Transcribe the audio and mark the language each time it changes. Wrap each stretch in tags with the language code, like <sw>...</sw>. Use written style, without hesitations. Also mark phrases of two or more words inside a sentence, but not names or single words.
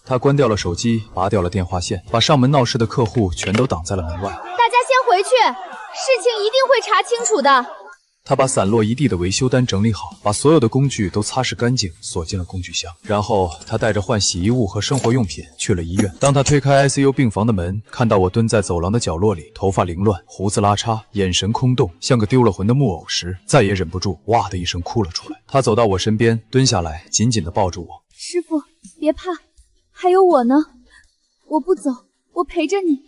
<zh>他關掉了手機，拔掉了電話線，把上門鬧事的客戶全都擋在了門外。大家先回去，事情一定會查清楚的。他把散落一地的維修單整理好，把所有的工具都擦拭乾淨，鎖進了工具箱。然後他帶着換洗衣物和生活用品去了醫院。當他推開 ICU 病房的門，看到我蹲在走廊的角落裡，頭髮凌亂，鬍子拉碴，眼神空洞，像個丟了魂的木偶時，再也忍不住哇的一聲哭了出來。他走到我身邊，蹲下來，緊緊地抱住我。師傅，別怕，還有我呢，我不走，我陪着你。</zh>